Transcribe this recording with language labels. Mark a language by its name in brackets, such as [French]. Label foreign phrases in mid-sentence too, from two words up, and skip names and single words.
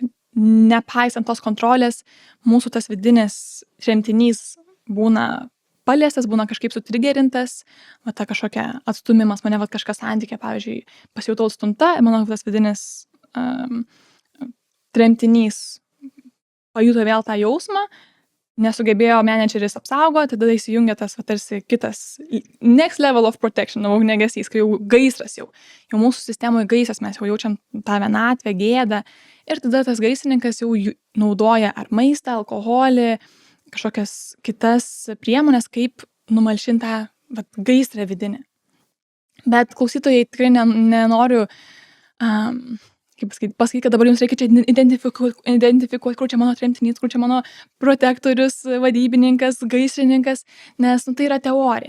[Lithuanian] Nepaisant tos kontrolės, mūsų tas vidinis tremtinys būna paliestas, būna kažkaip sutrigerintas, va ta kažkokia atstumimas, mane va kažkas santykė, pavyzdžiui, pasijutau atstumta, manau, tas vidinis tremtinys pajuto vėl tą jausmą, nesugebėjo menedžeris apsaugoti, tada įsijungia tas va, tarsi kitas [English] next level of protection, [Lithuanian] ugniagesys, kai jau gaisras jau mūsų sistemoje gaisras, mes jau jaučiam tą vienatvę, gėdą. Ir tada tas gaisrininkas jau naudoja ar maistą, alkoholį, kažkokias kitas priemonės, kaip numalšintą gaisrą vidinį. Bet klausytojai tikrai nenoriu pasakyti, kad dabar jums reikia čia identifikuoti, kur čia mano tremtinys, kur čia mano protektorius, vadybininkas, gaisrininkas, nes tai yra teorija.